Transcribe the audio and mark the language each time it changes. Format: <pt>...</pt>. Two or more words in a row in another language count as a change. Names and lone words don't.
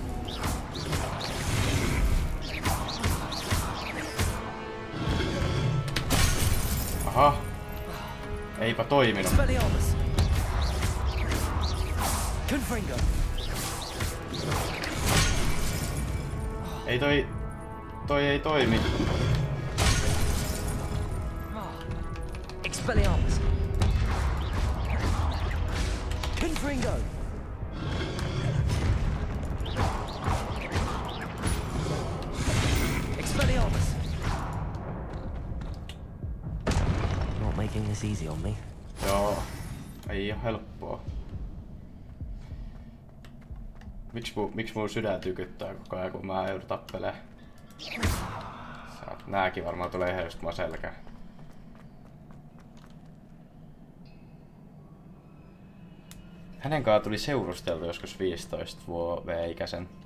<fi>Aha. Eipä toiminut. Ei toi ei toimi. Expelliarmus. Confringo. Expelliarmus.</fi> <en>Not making this easy on me.</en> <fi>Joo. Ei oo helppoa. Miksi mun sydän tykyttää koko ajan, kun mä joudun tappelee? Nääkin varmaan tulee ihan just mua selkään. Hänen kanssa tuli seurusteltu joskus 15 V-ikäisen.</fi>